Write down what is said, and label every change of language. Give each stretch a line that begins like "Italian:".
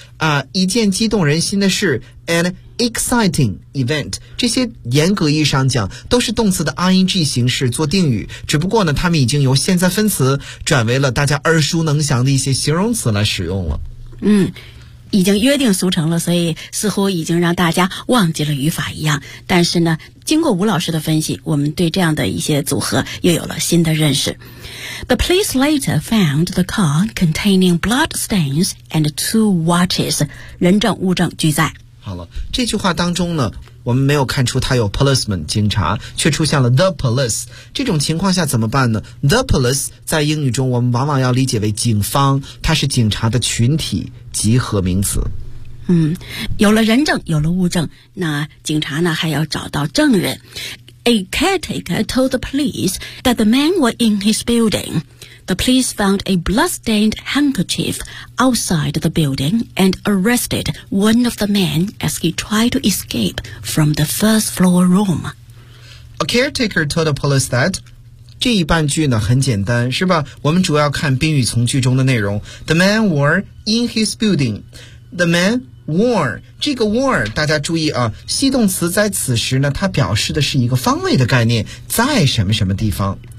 Chinese: 啊，一件激动人心的事 ，
English: an exciting event，
Chinese: 这些严格意义上讲都是动词的 ing 形式做定语，只不过呢，它们已经由现在分词转为了大家耳熟能详的一些形容词来使用了。嗯。已经约定俗成了，所以似乎已经让大家忘记了语法一样。但是呢，经过吴老师的分析，我们对这样的一些组合又有了新的认识。
English: The police later found the car containing bloodstains and two watches.
Chinese: 人证物证俱在。好了，这句话当中呢，我们没有看出他有 policeman 警察，却出现了 the police。这种情况下怎么办呢？the police 在英语中我们往往要理解为警方，它是警察的群体集合名词。嗯，有了人证，有了物证，那警察呢还要找到证人。
English: A caretaker told the police that the man was in his building. The police found a blood-stained handkerchief outside the building and arrested one of the men as he tried to escape from the first floor room. A caretaker told the police that...
Chinese: 这一半句呢很简单，是吧？我们主要看宾语从句中的内容。
English: The man were in his building. The man were
Chinese: 这个 were 大家注意啊，系动词在此时呢，它表示的是一个方位的概念，在什么什么地方。